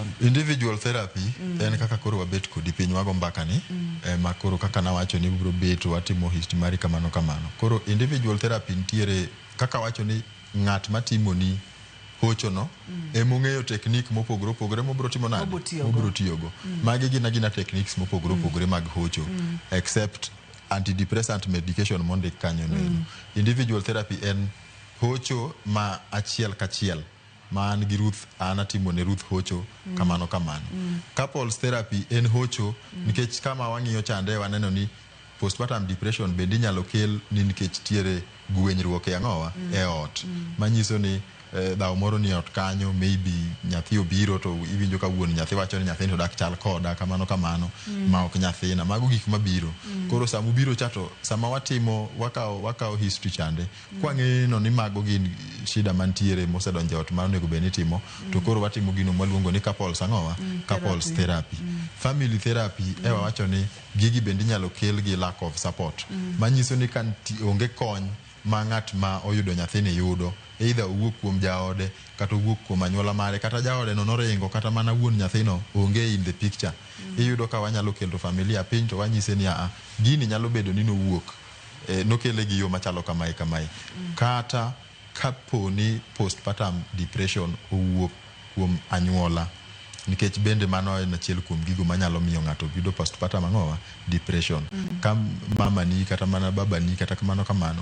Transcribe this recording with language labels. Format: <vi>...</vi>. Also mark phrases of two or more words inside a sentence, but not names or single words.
<en>Individual therapy</en> <luo>en kaka koro wabet kod piny wago mbaka ni ma koro kaka nawacho ni biro bet watimo history mari kamano. Koro</luo> <en>individual therapy</en> <luo>ntiere kaka wacho ni ng'at matimo ni hocho no emong'eyo technique mopogore opogore mobro timo nade mobro tiyogo. Magi gina techniques mopogore opogore mag hocho</luo> <en>except antidepressant medication</en> <luo>monde kanyo no.</luo> <en>Individual therapy</en> <luo>en hocho ma achiel kachiel man gi Ruth anatimo ne Ruth hocho kamano.</luo> <en>Couples therapy</en> <luo>en hocho nikech kama wang'iyo chande waneno ni</luo> <en>postpartum depression</en> <luo>bende inyalo kel ni nikech tiere gwenyruok e ang'owa e ot manyiso ni dhaw moro ni ot kanyo maybe nyathi obiro to iwinjo ka wuon nyathi wacho ni nyathini odak chal koda kamano ma ok nyathina. Mago gik mabiro. Koro sama ubiro chato sama watimo wakao history chande kwang'eno ni mago gin shida mantiere mosedonje ot ma onego beni timo to koro watimo gino mwaluongo ni couples ang'owa</luo> <en>couples therapy. Family therapy</en> <luo>ewa wacho ni gigi bende inyalo kel gi</luo> <en>lack of support</en> <luo>manyiso ni kan onge kony ma ng'at ma oyudo nyathini yudo either owuok kuom jaode kata owuok kuom anyuola mare kata jaode no noringo kata mana wuon nyathino onge</luo> <en>in the picture.</en> <luo>Iyudo ka wanyalo kelo familia piny to wanyise ni gini nyalo bedo ni nowuok nokele gi yo machalo kamae kata kapo ni</luo> <en>postpartum depression</en> <luo>owuok kuom anyuola nikech bende mano en achiel kuom gigo manyalo miyo ng'ato yudo postpartum ang'owa depression kam mama ni kata mana baba ni kata kamano.</luo>